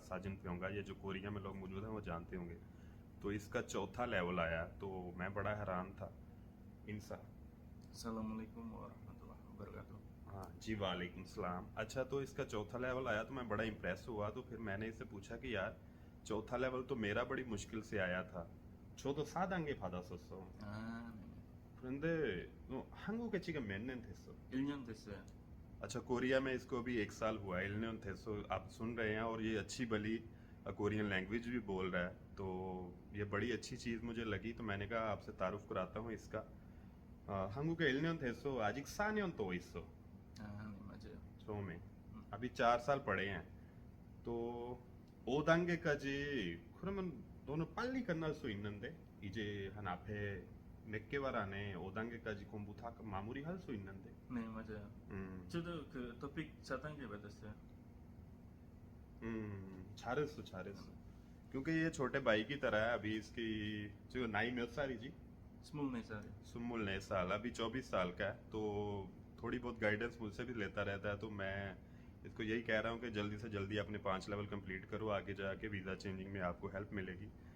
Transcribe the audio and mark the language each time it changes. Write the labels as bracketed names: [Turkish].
[Hindi] साजिन पे होगा, ये जो कोरिया में लोग मौजूद हैं वो जानते होंगे। तो इसका चौथा लेवल आया, तो मैं बड़ा हैरान था इनसा। [Arabic] Assalamualaikum warahmatullahi wabarakatuh. [Hindi] हाँ जी, वालेकुम सलाम। अच्छा, तो इसका चौथा लेवल आया तो मैं बड़ा इम्प्रेस हुआ। तो फिर मैंने इससे पूछा कि यार, चौथा लेवल तो मेरा बड़ी मुश्किल से आया था। [Korean] 저도 4단계 받았었어. 네네. 그런데 한국에 지금 몇 년 됐어? 1년 됐어요. [Hindi] अच्छा, कोरिया में इसको अभी 1 साल हुआ है। इल्नियन थेसो आप सुन रहे हैं, और ये अच्छी भली कोरियन लैंग्वेज भी बोल रहा है। तो ये बड़ी अच्छी चीज़ मुझे लगी, तो मैंने कहा आपसे तारुफ कराता हूँ इसका। [Korean] 한국에 1년 됐어. 아직 4년 또 있어. 네, 맞아요. 처음에 음, [Hindi] अभी 4 साल पढ़े हैं। [Korean] तो 5단계까지 그러면 너는 빨리 끝날 수 있는데, 이제 한 앞에 몇 개월 안에 5단계까지 공부 다 마무리할 수 있는데. 네, 맞아요. 음, 저도 그 토픽 4단계 받았어요. 잘했어, 잘했어। [Hindi] क्योंकि ये छोटे भाई की तरह है। अभी इसकी जो नाई [Korean] 몇 살이지? 24살이요. [Hindi] 24 साल, अभी 24 साल का है। तो थोड़ी बहुत गाइडेंस मुझसे भी लेता रहता है। तो मैं इसको यही कह रहा हूँ कि जल्दी से जल्दी अपने 5 लेवल कंप्लीट करो, आगे जाके वीज़ा चेंजिंग में आपको हेल्प मिलेगी।